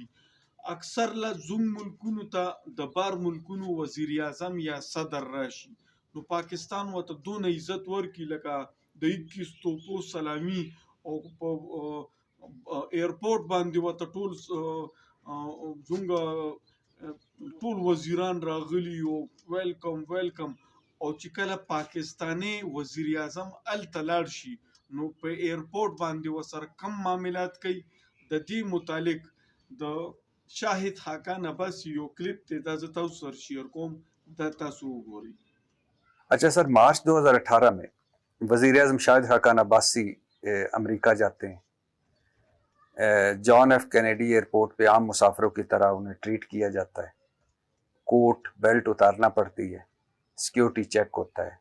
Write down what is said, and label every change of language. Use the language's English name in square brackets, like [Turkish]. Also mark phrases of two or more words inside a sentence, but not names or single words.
[Pashto] اکثر له زوم ملکونو ته د بار ملکونو وزیر اعظم یا صدر راشي، نو پاکستان ورته دونه عزت ورکړي لکه د 21 توپو سلامي، او په ایرپورټ باندې ورته ټول زموږ ټول وزیران راغلي او [English] welcome welcome. [Pashto] او چې کله پاکستاني وزیر اعظم هلته لاړ شي نو په ایرپورټ باندې ورسره کم معاملات کوي. د دې متعلق د شاهد حقان عباس یو کلپ دی، دا زه تاسو سره شیر کوم، دا تاسو وګورئ. [Urdu] اچھا سر، مارچ 2018 میں وزیر اعظم شاہد حقان عباسی امریکہ جاتے ہیں. جان ایف کینیڈی ایئرپورٹ پہ عام مسافروں کی طرح انہیں ٹریٹ کیا جاتا ہے. [English] coat belt [Urdu] اتارنا پڑتی ہے، [English] security check [Urdu] ہوتا ہے.